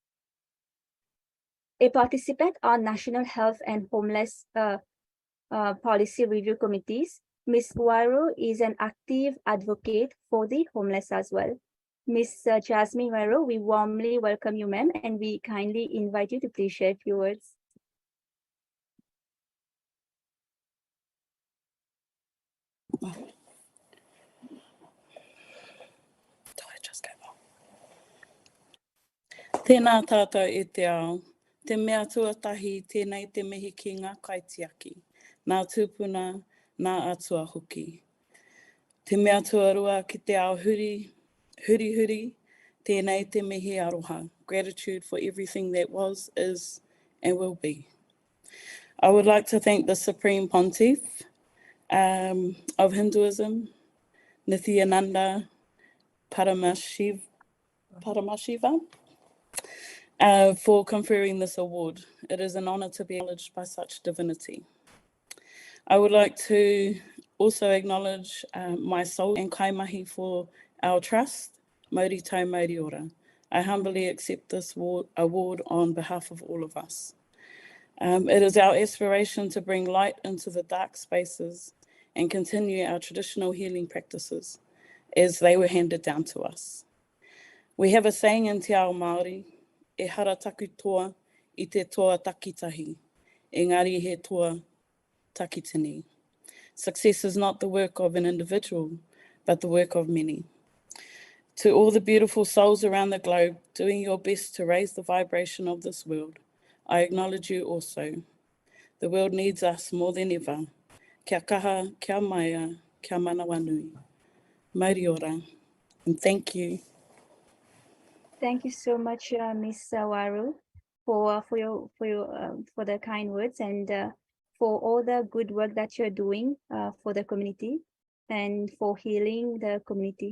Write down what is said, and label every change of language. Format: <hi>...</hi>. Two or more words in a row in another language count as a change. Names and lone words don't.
<en>A participant on National Health and Homeless Policy Review Committees, Ms. Wairo is an active advocate for the homeless as well. Ms. Jasmine Wairo, we warmly welcome you, ma'am, and we kindly invite you to please share a few words.</en> <mi>Tēnā tātou e te ao, te mea tuatahi tēnei te mihi ki ngā kaitiaki, nā tūpuna, nā atua hoki. Te mea tuarua ki te ao huri, tēnei te mihi aroha.</mi> <en>Gratitude for everything that was, is, and will be. I would like to thank the Supreme Pontiff of Hinduism, Nithyananda, Paramashivam, for conferring this award. It is an honor to be acknowledged by such divinity. I would like to also acknowledge my soul and kaimahi for our trust,</en> <mi>Mauri tau Mauri ora.</mi> <en>I humbly accept this award on behalf of all of us. It is our aspiration to bring light into the dark spaces and continue our traditional healing practices as they were handed down to us. We have a saying in Te Ao Māori,</en> <mi>e hara taku toa I te toa takitahi, engari he toa takitini.</mi> <en>Success is not the work of an individual, but the work of many. To all the beautiful souls around the globe doing your best to raise the vibration of this world, I acknowledge you also. The world needs us more than ever.</en> <mi>Kia kaha, kia maia, kia manawanui. Mauri ora,</mi> <en>and thank you. Thank you so much, Ms. Wairo, for the kind words and for all the good work that you're doing for the community and for healing the community.</en>